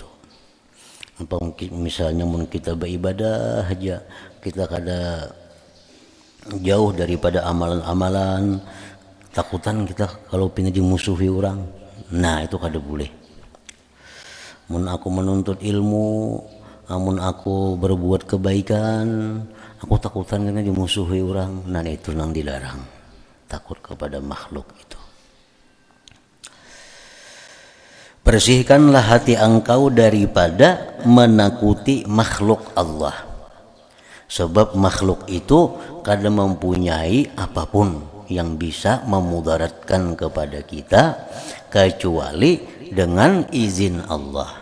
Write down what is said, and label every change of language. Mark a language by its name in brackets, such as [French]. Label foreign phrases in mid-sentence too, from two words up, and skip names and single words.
[Banjar] Apa mungkin misalnya mun kita beribadah aja, kita kada jauh daripada amalan-amalan, takutan kita kalau pindah dimusuhi orang. Nah itu kada boleh. Mun aku menuntut ilmu, mun aku berbuat kebaikan, aku takutan kena dimusuhi orang. [Indonesian] Nah itu yang dilarang, takut kepada makhluk itu. Bersihkanlah hati engkau daripada menakuti makhluk Allah. Sebab makhluk itu kada mempunyai apapun yang bisa memudaratkan kepada kita kecuali dengan izin Allah.